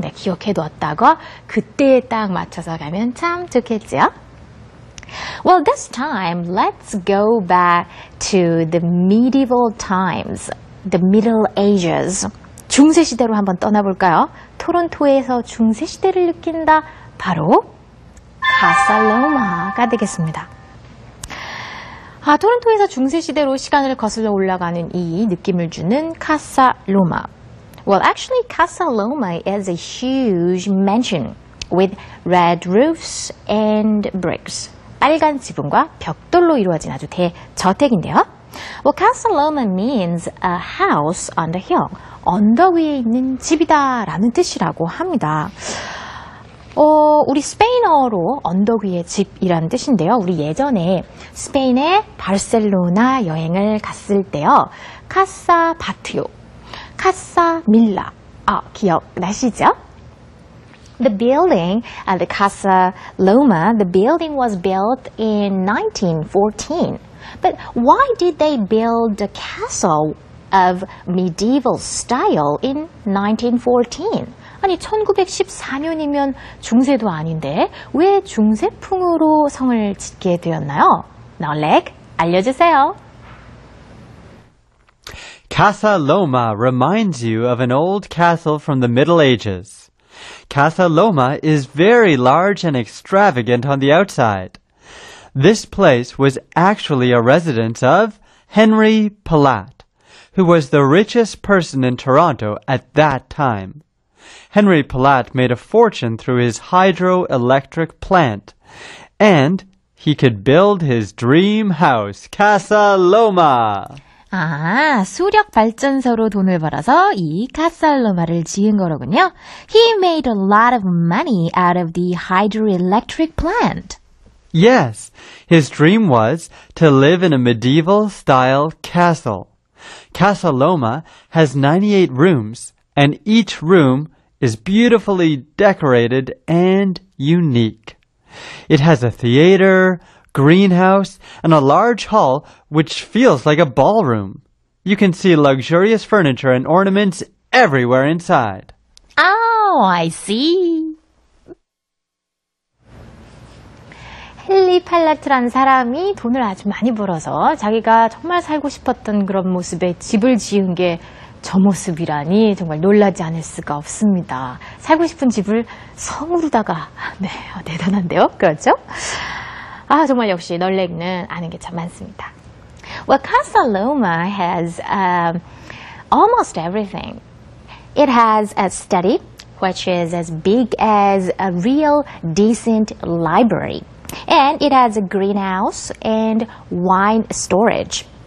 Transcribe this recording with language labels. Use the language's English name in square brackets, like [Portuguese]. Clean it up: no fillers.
[Korean] 네, 기억해두었다가 그때에 딱 맞춰서 가면 참 좋겠죠? [English] Well, this time, let's go back to the medieval times, the Middle Ages. [Korean] 중세시대로 한번 떠나볼까요? 토론토에서 중세시대를 느낀다. 바로 카살로마가 되겠습니다. 토론토에서 중세시대로 시간을 거슬러 올라가는 이 느낌을 주는 카살로마. [English] Well, actually, Casa Loma is a huge mansion with red roofs and bricks. [Korean] 빨간 지붕과 벽돌로 이루어진 아주 대저택인데요. [English] Well, Casa Loma means a house on the hill. [Korean] 언덕 위에 있는 집이다라는 뜻이라고 합니다. 우리 스페인어로 언덕 위의 집이라는 뜻인데요. 우리 예전에 스페인의 바르셀로나 여행을 갔을 때요. 카사 바티오, 카사 밀라. 기억나시죠? [English] The building at the Casa Loma, the building was built in 1914. But why did they build a castle of medieval style in 1914? [Korean] 아니 1914년이면 중세도 아닌데 왜 중세풍으로 성을 짓게 되었나요? 널렉 알려주세요. [English] Casa Loma reminds you of an old castle from the Middle Ages. Casa Loma is very large and extravagant on the outside. This place was actually a residence of Henry Palat, who was the richest person in Toronto at that time. Henry Palat made a fortune through his hydroelectric plant, and he could build his dream house, Casa Loma. [Korean] 수력 발전소로 돈을 벌어서 이 카살로마를 지은 거로군요. [English] He made a lot of money out of the hydroelectric plant. Yes, his dream was to live in a medieval-style castle. Casa Loma has 98 rooms, and each room is beautifully decorated and unique. It has a theater, greenhouse, and a large hall which feels like a ballroom. You can see luxurious furniture and ornaments everywhere inside. Oh, I see. [Korean] 헨리 팔라트라는 사람이 돈을 아주 많이 벌어서 자기가 정말 살고 싶었던 그런 모습의 집을 지은 게 저 모습이라니 정말 놀라지 않을 수가 없습니다. 살고 싶은 집을 성으로다가 대단한데요? 그렇죠? 정말 역시 널렉는 아는 게 참 많습니다. [English] Well, Casa Loma has almost everything. It has a study, which is as big as a real decent library. And it has a greenhouse and wine storage.